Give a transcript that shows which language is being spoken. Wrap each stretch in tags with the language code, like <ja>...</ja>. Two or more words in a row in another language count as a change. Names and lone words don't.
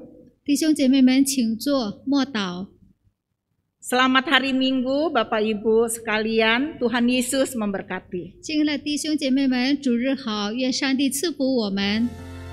<zh>弟兄姐妹们，请坐，默祷。</zh> <id>Selamat hari Minggu, Bapak Ibu sekalian. Tuhan Yesus memberkati.</id> <zh>亲爱的弟兄姐妹们，主日好，愿上帝赐福我们。</zh>